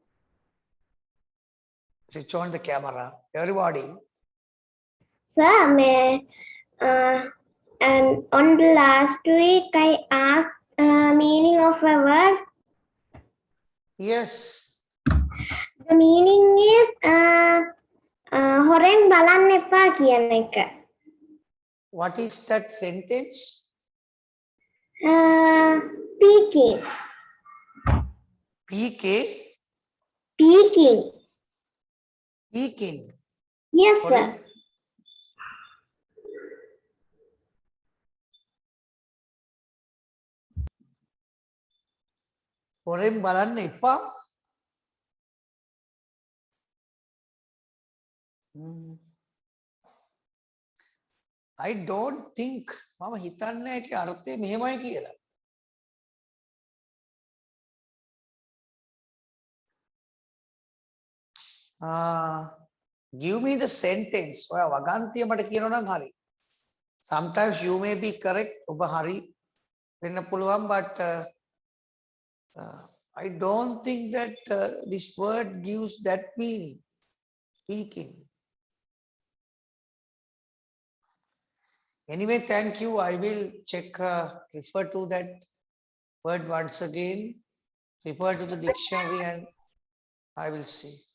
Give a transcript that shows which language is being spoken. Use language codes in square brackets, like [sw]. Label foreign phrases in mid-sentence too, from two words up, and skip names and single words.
[en] Switch on the camera. Everybody. Sir, and on the last week I asked meaning of a word. Yes. The meaning is [si] හොරෙන් බලන්න එපා කියන එක. [en] What is that sentence? Peeking. PK. Peeking. Peeking. Yes, sir. [si] හොරෙන් බලන්න එපා. [en] I don't think [si] මම හිතන්නේ ඒකේ අර්ථය මෙහෙමයි කියලා. [en] Give me the sentence. [si] ඔයා වගන්තිය මට කියනවා නම් හරි. [en] Sometimes you may be correct. [si] ඔබ හරි වෙන්න පුළුවන්, [en] but I don't think that this word gives that meaning. Speaking. Anyway, thank you. I will check, refer to that word once again, refer to the dictionary, and I will see.